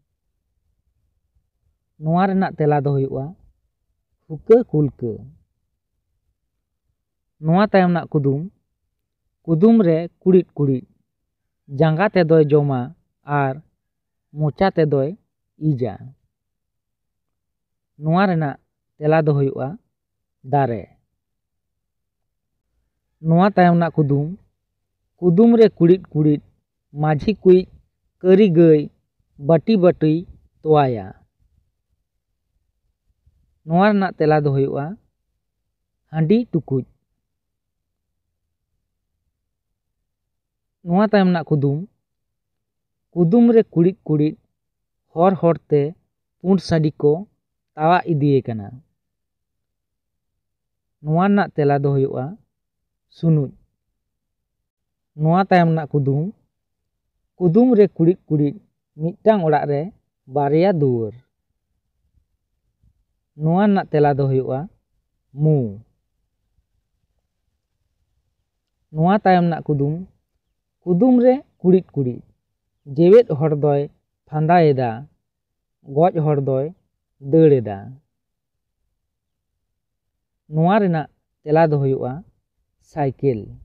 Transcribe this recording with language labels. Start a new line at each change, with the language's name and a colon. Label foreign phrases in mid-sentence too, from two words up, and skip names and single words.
Santali: नोआ रेना तेला दो हुयुआ हुक्का कुलका। नोआ तायम ना कुदुम, कुदुम रे कुड़िद कुड़िद जांगा ते दोय जोमा आर मोचा ते दोय इजा। नोआ रेना तेला दो हुयुआ दारे। नोआ तायम ना कुदुम, कुदुम रे कुड़िद कुड़िद माझी कुइज करी गाय बाटी बाटी तोवाया। नोआ रेना तेला दो हुयुआ हांडी टुकुज। नोआ तायम ना कुदुम, कुदुम रे कुड़िद कुड़िद हर हर ते पुंड साड़ी को तावा इदिये कना। ᱱᱚᱣᱟ ᱨᱮᱱᱟᱜ ᱛᱮᱞᱟ ᱫᱚ ᱦᱩᱭᱩᱜᱼᱟ ᱥᱩᱱᱩᱡ᱾ ᱱᱚᱣᱟ ᱛᱟᱭᱚᱢ ᱨᱮᱱᱟᱜ ᱠᱩᱫᱩᱢ, ᱠᱩᱫᱩᱢ ᱨᱮ ᱠᱩᱲᱤᱫ ᱠᱩᱲᱤᱫ ᱢᱤᱫᱴᱟᱝ ᱚᱲᱟᱜ ᱨᱮ ᱵᱟᱨᱭᱟ ᱫᱩᱣᱟᱹᱨ᱾ ᱱᱚᱣᱟ ᱨᱮᱱᱟᱜ ᱛᱮᱞᱟ ᱫᱚ ᱦᱩᱭᱩᱜᱼᱟ ᱢᱩ᱾ ᱱᱚᱣᱟ ᱛᱟᱭᱚᱢ ᱨᱮᱱᱟᱜ ᱠᱩᱫᱩᱢ, ᱠᱩᱫᱩᱢ ᱨᱮ ᱠᱩᱲᱤᱫ ᱠᱩᱲᱤᱫ ᱡᱮᱣᱮᱫ ᱦᱚᱲ ᱫᱚᱭ ᱯᱷᱟᱸᱫᱟᱭᱮᱫᱟ, ᱜᱚᱡ ᱦᱚᱲ ᱫᱚᱭ ᱫᱟᱹᱲ ᱮᱫᱟ᱾ ᱱᱚᱣᱟ ᱨᱮᱱᱟᱜ ᱛᱮᱞᱟ ᱫᱚ ᱦᱩᱭᱩᱜᱼᱟ ᱥᱟᱭᱠᱮᱞ᱾